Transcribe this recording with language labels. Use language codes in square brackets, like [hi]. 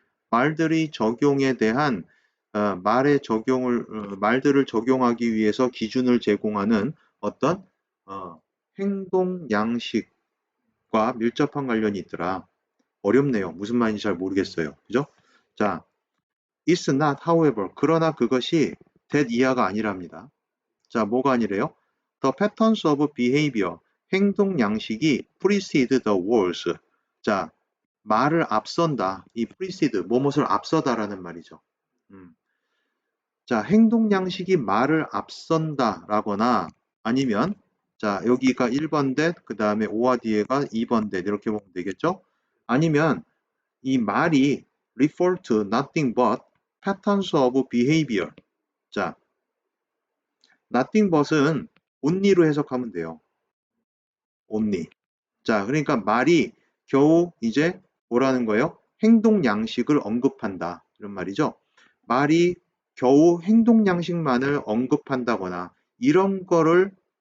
[ko] 말들의 적용에 대한 말들을 적용하기 위해서 기준을 제공하는 어떤 행동 양식과 밀접한 관련이 있더라. 어렵네요. 무슨 말인지 잘 모르겠어요. 그죠? 자, [en] it's not, however. [ko] 그러나 그것이 that 이하가 아니랍니다. 자, 뭐가 아니래요? [en] The patterns of behavior. [ko] 행동 양식이 [en] precede the words. [ko] 자, 말을 앞선다. 이 precede, 뭐뭇을 앞서다라는 말이죠. 자, 행동 양식이 말을 앞선다라거나 아니면 자, 여기가 1번 that, 그 다음에 5와 뒤에가 2번 that 이렇게 보면 되겠죠? 아니면 이 말이 [en] refer to nothing but patterns of behavior. [ko] 자, [en] nothing but [ko] 은 only로 해석하면 돼요. [en] only. [ko] 자, 그러니까 말이 겨우 이제 뭐라는 거예요? 행동 양식을 언급한다. 이런 말이죠. 말이 겨우 행동 양식만을 언급한다거나 이런 거를